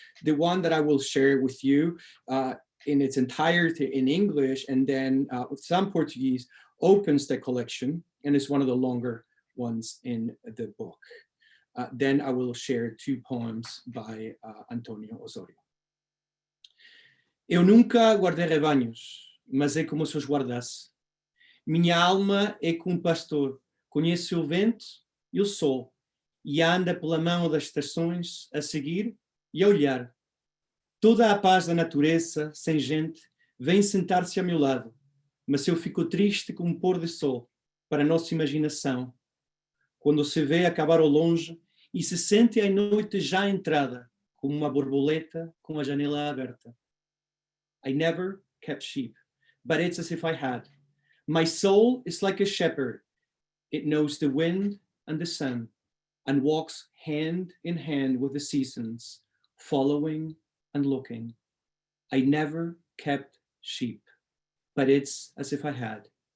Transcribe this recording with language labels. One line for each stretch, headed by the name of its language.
English: The one that I will share with you in its entirety in English and then with some Portuguese opens the collection and is one of the longer ones in the book. Then I will share two poems by António Osório.
Portuguese: Eu nunca guardei rebanhos, mas é como se os guardasse. Minha alma é como um pastor, conhece o vento e o sol, e anda pela mão das estações a seguir e a olhar. Toda a paz da natureza, sem gente, vem sentar-se a meu lado, mas eu fico triste como um pôr de sol para a nossa imaginação, quando se vê acabar ao longe e se sente a noite já entrada, como uma borboleta com a janela aberta.
English: I never kept sheep, but it's as if I had. My soul is like a shepherd. It knows the wind and the sun and walks hand in hand with the seasons, following and looking. I never kept sheep, but it's as if I had.